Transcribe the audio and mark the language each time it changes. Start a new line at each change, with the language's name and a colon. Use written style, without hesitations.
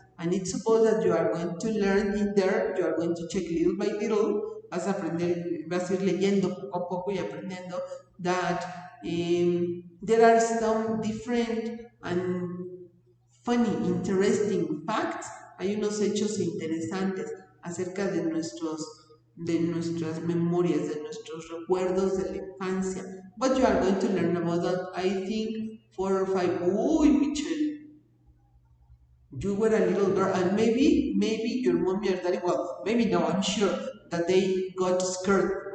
English: And it's supposed that you are going to learn in there, you are going to check little by little,
Spanish: vas a aprender, vas a ir leyendo poco a poco y aprendiendo
English: that there are some different and funny, interesting facts.
Spanish: Hay unos hechos interesantes acerca de nuestras memorias, de nuestros recuerdos de la infancia.
English: But you are going to learn about that, I think, 4 or 5. Uy, Michelle, you were a little girl, and maybe your mommy or daddy, well, maybe no, I'm sure that they got scared.